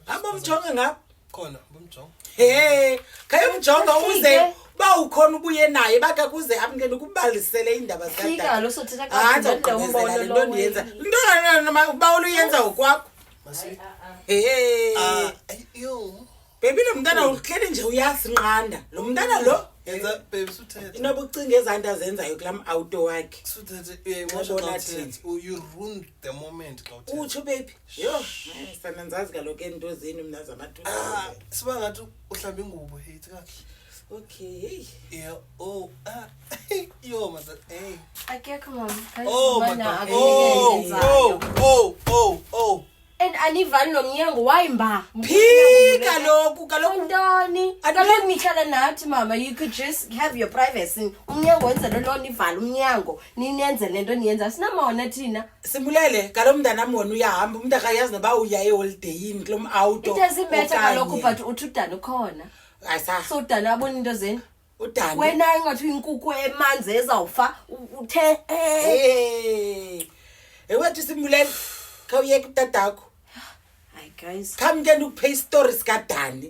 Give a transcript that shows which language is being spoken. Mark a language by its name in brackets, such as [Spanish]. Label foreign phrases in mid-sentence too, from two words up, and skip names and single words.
[Xhosa] Hamba umjonge ngapha. Khona ngimjonga. Hey, khaye umjonga uze ba ukhona ubuye naye baka kuze amngene ukubalisele indaba zakhe. Fika lo sothetha kahle umbono lo ndiyenza. Into ba uluyenza ukwakho. Masi. Hey. Yo. Baby lo mntana uhleli nje uyasinqanda. Lo mntana lo Yenza baby suthethe. inoba ucinga ezanto azenzayo kulam auto wakhe. Suthethe emotional [English] you ruined the moment [Xhosa] xa uthethe. Uthi baby. Yo, sana nzazi kaloku into zini mina zama-2000. Siba ngathi uhlamba ingubo hithi kahle. Okay. Yeah. Yo mama. Hey. Akekho mama. [English] Oh my God. Oh. [Xhosa] And anivani nomnyango wayimba. Phika lokhu kaloku Ntoni? Kaloku nihlala nathi mama [English] you could just have your privacy. [Xhosa] Umnyango wenze lo nivala umnyango. Ninenze lento niyenza sinamona thina. Simbulele kaloku mntanami wona uyahamba umuntu akayazi noba uya eholiday kulom auto. [English] It doesn't matter [Xhosa] kaloku but uthi udana ukhona. Ayisa. So udana abona into zeni. Udani. Wena ingathi inkukhu emanzi ezawufa uthe Ewethu simbulele khawuyeke utadakho. [English] Hi guys. [Xhosa] Come ke ukupay stories kaDani.